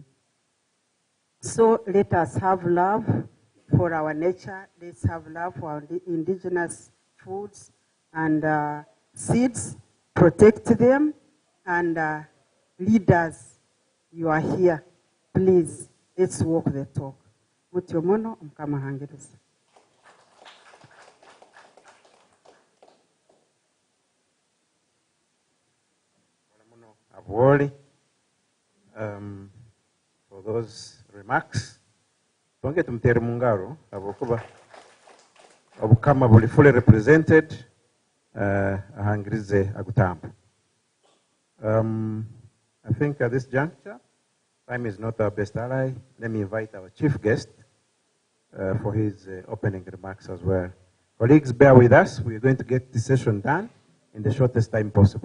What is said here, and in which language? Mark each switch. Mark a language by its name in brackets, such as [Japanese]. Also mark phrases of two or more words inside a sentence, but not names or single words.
[English] So let us have love for our nature. Let's have love for our indigenous foods and seeds. Protect them. And leaders, you are here. Please, let's walk the talk. [Tooro] Mutyomono mkama hangirisa. Abwoli, [English] for those remarks. [Tooro] Twonge tumutere mungaro abokuba obukama buli [English] fully represented [Tooro] ahangirize agutamba. [English] I think at this juncture, time is not our best ally. Let me invite our chief guest for his opening remarks as well. Colleagues, bear with us. We're going to get this session done in the shortest time possible.